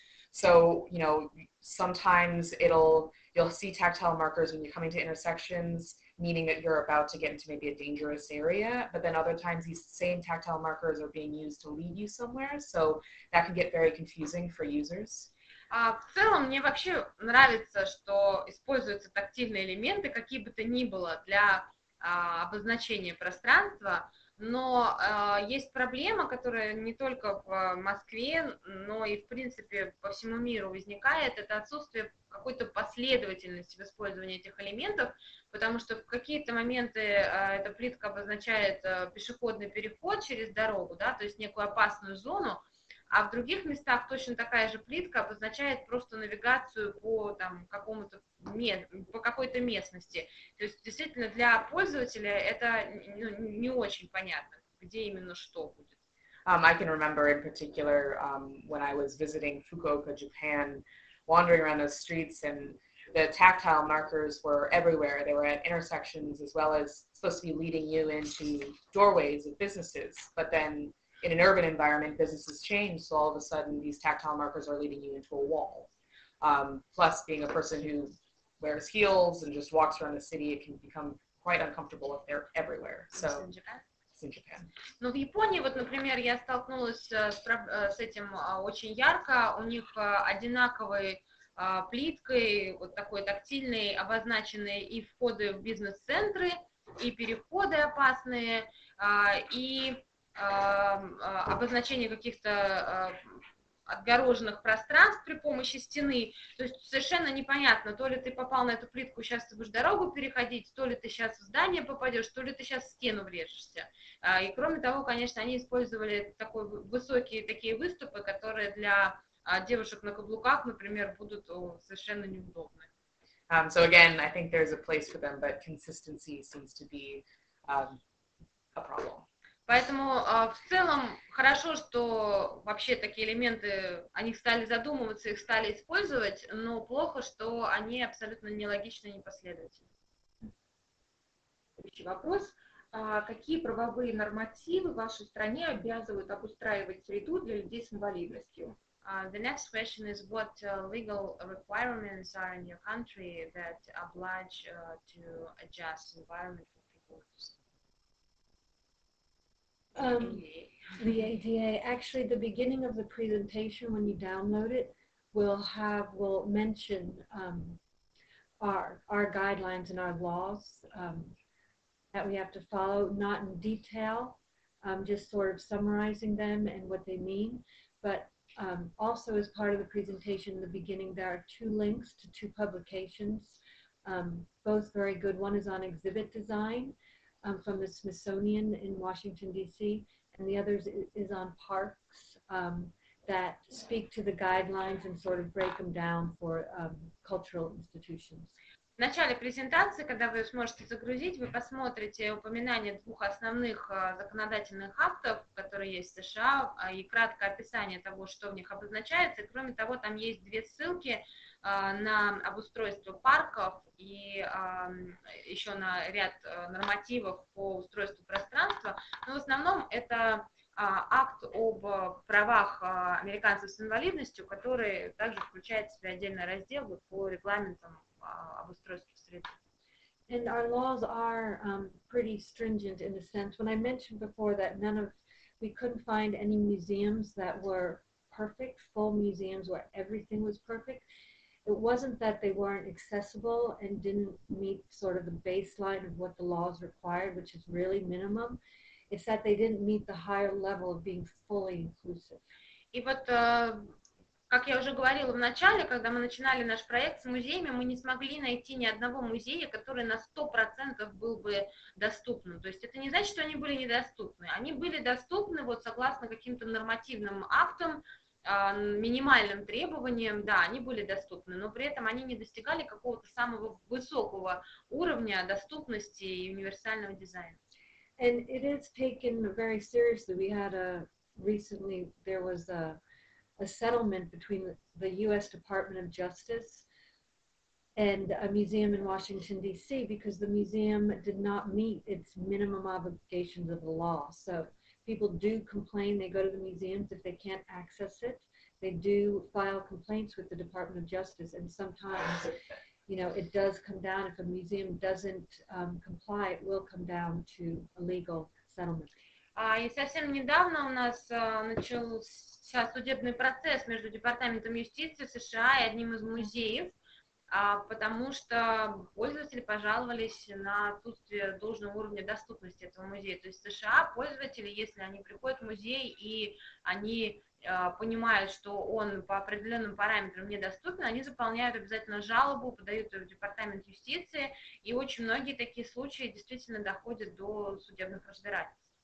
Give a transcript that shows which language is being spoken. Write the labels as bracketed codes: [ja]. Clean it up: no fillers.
[en] So, sometimes you'll see tactile markers when you're coming to intersections, meaning that you're about to get into maybe a dangerous area, but then other times these same tactile markers are being used to lead you somewhere, so that can get very confusing for users. [ru] В целом, мне вообще нравится, что используются тактильные элементы, какие бы то ни было, для обозначения пространства, Но есть проблема, которая не только в Москве, но и в принципе по всему миру возникает, это отсутствие какой-то последовательности в использовании этих элементов, потому что в какие-то моменты эта плитка обозначает пешеходный переход через дорогу, да, то есть некую опасную зону, а в других местах точно такая же плитка обозначает просто навигацию по там, по какой-то местности. То есть действительно для пользователя это не очень понятно, где именно что будет. [en] I can remember in particular when I was visiting Fukuoka, Japan, wandering around those streets, and the tactile markers were everywhere. They were at intersections as well as supposed to be leading you into doorways of businesses. But then in an urban environment, businesses change, so all of a sudden these tactile markers are leading you into a wall. Plus, being a person who wears heels and just walks around the city, it can become quite uncomfortable if they're everywhere. So, it's in Japan. [ru] Но в Японии, вот, например, я столкнулась с этим очень ярко. У них одинаковой плиткой, вот такой тактильной, обозначенные и входы в бизнес-центры, и переходы опасные, и обозначение каких-то отгороженных пространств при помощи стены. То есть совершенно непонятно, то ли ты попал на эту плитку, сейчас ты будешь дорогу переходить, то ли ты сейчас в здание попадешь, то ли ты сейчас в стену врежешься. И кроме того, конечно, они использовали высокие такие выступы, которые для девушек на каблуках, например, будут совершенно неудобны. [en] So again, I think there's a place for them, but consistency seems to be a problem. [ru] Поэтому в целом хорошо, что вообще такие элементы, они стали задумываться, их стали использовать, но плохо, что они абсолютно нелогичны и непоследовательны. Следующий вопрос. Какие правовые нормативы в вашей стране обязывают обустраивать среду для людей с инвалидностью? [en] The next question is what legal requirements are in your country that oblige to adjust environment for people with disabilities? The ADA, actually the beginning of the presentation when you download it will mention our guidelines and our laws that we have to follow, not in detail, just sort of summarizing them and what they mean, but also as part of the presentation in the beginning there are 2 links to 2 publications, both very good. One is on exhibit design from the Smithsonian in Washington, D.C., and the other is on parks that speak to the guidelines and sort of break them down for cultural institutions. [ru] В начале презентации, когда вы сможете загрузить, вы посмотрите упоминание 2 основных законодательных актов, которые есть в США, и краткое описание того, что в них обозначается. И, кроме того, там есть 2 ссылки на обустройство парков и еще на ряд нормативов по устройству пространства. Но в основном это акт об правах американцев с инвалидностью, который также включает в себя отдельный раздел по регламентам обустройства среды. [en] And our laws are pretty stringent in a sense. When I mentioned before that we couldn't find any museums that were perfect, full museums where everything was perfect. It wasn't that they weren't accessible and didn't meet sort of the baseline of what the laws required, which is really minimum. It's that they didn't meet the higher level of being fully inclusive. [ru] И вот, как я уже говорила в начале, когда мы начинали наш проект с музеями, мы не смогли найти ни одного музея, который на 100% был бы доступным. То есть это не значит, что они были недоступны. Они были доступны вот согласно каким-то нормативным актам, минимальным требованиям, да, они были доступны, но при этом они не достигали какого-то самого высокого уровня доступности и универсального дизайна. [en] And it is taken very seriously. We had recently there was a settlement between the U.S. Department of Justice and a museum in Washington, D.C. because the museum did not meet its minimum obligations of the law. So people do complain, they go to the museums if they can't access it. They do file complaints with the Department of Justice, and sometimes, you know, it does come down, if a museum doesn't comply, it will come down to a legal settlement. [ru] И совсем недавно у нас начался судебный процесс между Департаментом юстиции США и одним из музеев, потому что пользователи пожаловались на отсутствие должного уровня доступности этого музея. То есть в США пользователи, если они приходят в музей и они понимают, что он по определенным параметрам недоступен, они заполняют обязательно жалобу, подают ее в департамент юстиции, и очень многие такие случаи действительно доходят до судебных разбирательств.